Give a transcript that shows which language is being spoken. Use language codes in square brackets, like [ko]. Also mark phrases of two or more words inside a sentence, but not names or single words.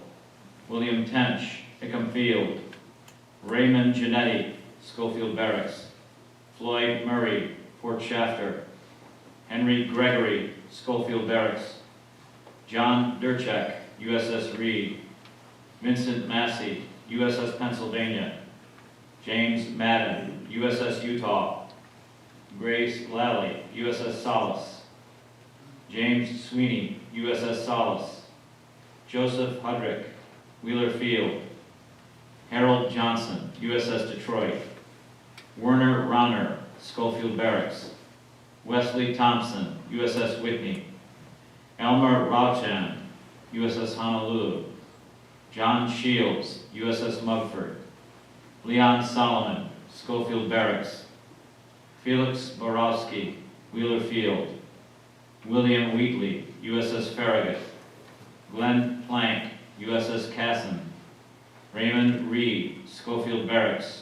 [en] William Tench, Hickam Field. Raymond Genetti, Schofield Barracks. Floyd Murray, Fort Shafter. Henry Gregory, Schofield Barracks. John Durchek, USS Reed. Vincent Massey, USS Pennsylvania. James Madden, USS Utah. Grace Lally, USS Solace. James Sweeney, USS Solace. Joseph Hudrick, Wheeler Field. Harold Johnson, USS Detroit. Werner Ronner, Schofield Barracks. Wesley Thompson, USS Whitney. Elmer Rauchan, USS Honolulu. John Shields, USS Mugford. Leon Solomon, Schofield Barracks. Felix Borowski, Wheeler Field. William Wheatley, USS Farragut. Glenn Plank, USS Cassin. Raymond Reed, Schofield Barracks.